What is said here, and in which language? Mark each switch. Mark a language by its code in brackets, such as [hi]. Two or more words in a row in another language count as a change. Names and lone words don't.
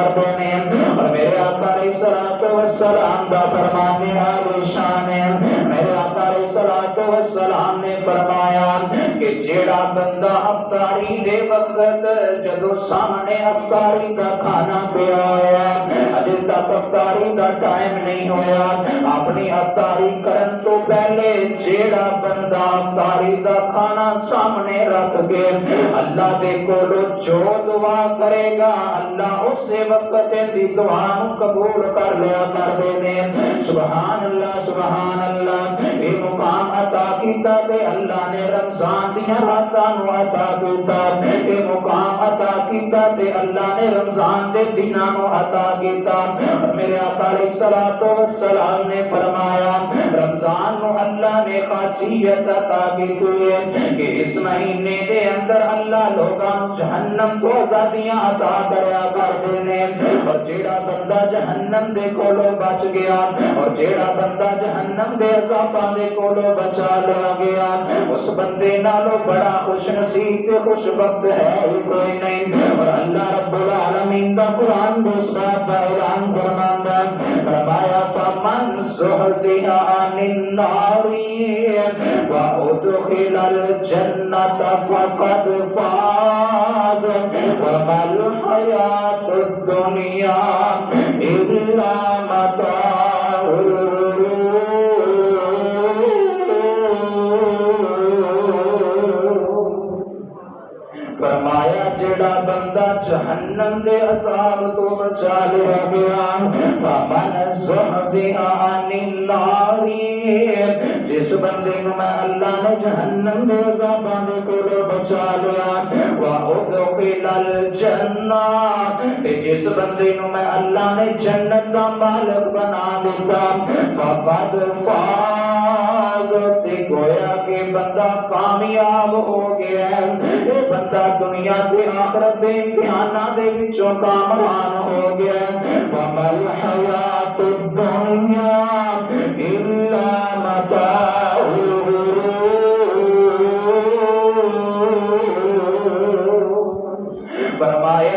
[pa] نے اور میرے آقا [ar] علیہ الصلوۃ والسلام [pa] دا فرمان عالی شان ہے میرے آقا [ar] علیہ الصلوۃ والسلام [pa] نے فرمایا کہ جیڑا بندہ افطاری دے وقت جدو سامنے افطاری دا کھانا پیا ہوا اجے تک افطاری دا ٹائم نہیں ہویا اپنی افطاری کرن تو پہلے جیڑا بندہ افطاری دا کھانا سامنے رکھ کے اللہ دے کولو جو دعا کرے گا اللہ اسی وقت دی دعا نو قبول کر لیا کر دے نے [ar] سبحان اللہ [pa] اے مقام عطا کیتا تے اللہ نے رمضان دیاں راتاں نو عطا کیتا اے مقام عطا کیتا تے اللہ نے رمضان دے دناں نو عطا کیتا میرے آقا [ar] علیہ الصلوۃ والسلام [pa] نے فرمایا رمضان نو اللہ نے خاصیت عطا کیتی ہے کہ اس مہینے دے اندر اللہ لوگاں نو جہنم تو آزادیاں عطا کریا کردے نے اور جیڑا بندہ جہنم دے کولوں بچ گیا اور جیڑا بندہ جہنم دے عذاباں دے کولوں بچا لیا گیا اس بندے نالوں بڑا خوش نصیب تے خوش وقت ہے ہی کوئی نہیں اور اللہ [ar] رب العالمین [pa] دا قرآن اس بات کا اعلان فرماندا فرمایا [ar] فمن زحزح عن النار وادخل الجنة فقد فاز وما الحياة الدنيا إلا متاع الغرور [pa] فرمایا جیڑا بندہ جہنم دے عذاب تو بچا لیا گیا [ar] فمن زحزح عن النار [pa] جس بندے کو میں اللہ نے جہنم دے عذاباں دے کولوں بچا لیا وادخل الجنہ جس بندے کو میں اللہ نے جنت دا مالک بنا دیتا [ar] فقد فاز [pa] تے گویا کہ بندہ کامیاب ہو گیا اے بندہ دنیا دے آخرت دے امتحانات دے وچوں کامران ہو گیا [ar] وما الحیات الدنیا الا متاع [pa] فرمایا